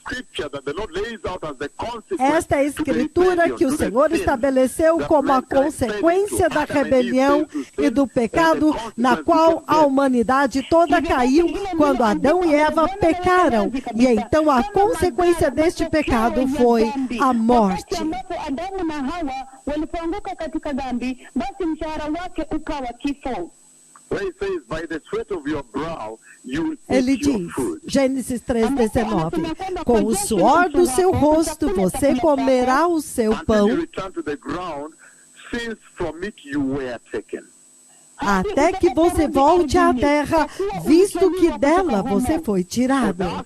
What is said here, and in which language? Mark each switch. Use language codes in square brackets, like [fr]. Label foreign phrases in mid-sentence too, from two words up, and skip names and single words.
[pt] Esta é a escritura que o Senhor estabeleceu como a consequência da rebelião e do pecado, na qual a humanidade toda caiu quando Adão e Eva pecaram. E então a consequência deste pecado foi a morte. [sw] Basi mshahara wake ukawa kifo. [pt] Ele diz, Gênesis 3:19, com o suor do seu rosto você comerá o seu pão, até que você volte à terra, visto que dela você foi tirado.